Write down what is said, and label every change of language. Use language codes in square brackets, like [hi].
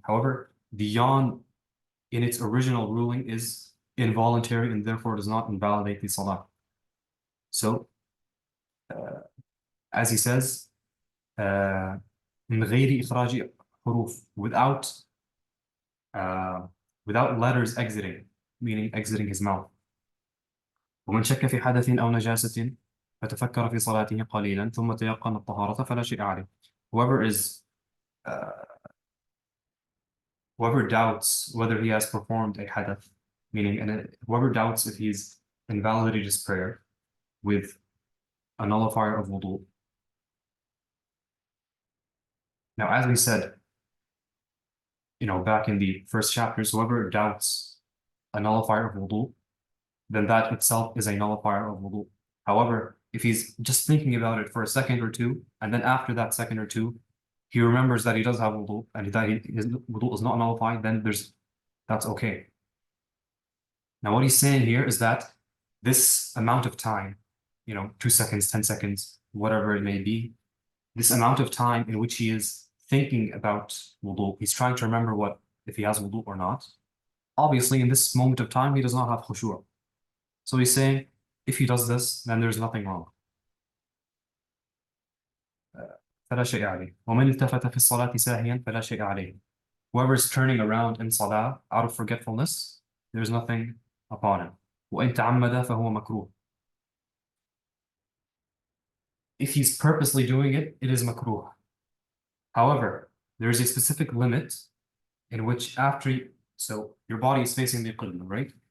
[en] However, the yawn in its original ruling is involuntary and therefore does not invalidate the salah. So as he says, [ar] من غير إخراج حروف, [en] uh, without letters exiting, meaning exiting his mouth. [ar] ومن شك في حدث أو نجاسة فتفكر في صلاته قليلا ثم تيقن الطهارة فلا شيء عليه. [en] Uh, whoever doubts whether he has performed a hadath, meaning whoever doubts if he's invalidated his prayer with a nullifier of wudu. Now, as we said, back in the first chapters, whoever doubts a nullifier of wudu, then that itself is a nullifier of wudu. However, if he's just thinking about it for a second or two, and then after that second or two, he remembers that he does have wudu and that his wudu is not nullified, then that's okay. Now, what he's saying here is that this amount of time, 2 seconds, 10 seconds, whatever it may be, this amount of time in which he is thinking about wudu, he's trying to remember if he has wudu or not. Obviously, in this moment of time, he does not have khushu'. So he's saying, if he does this, then there's nothing wrong. [ar] فلا شيء عليه. ومن التفت في الصلاة ساهيا فلا شيء عليه. [en] Whoever's turning around in salah out of forgetfulness, there's nothing upon him. [ar] وإن تعمد فهو مكروه. [en] If he's purposely doing it, it is makruh. However, there is a specific limit in which so your body is facing the qibla, right?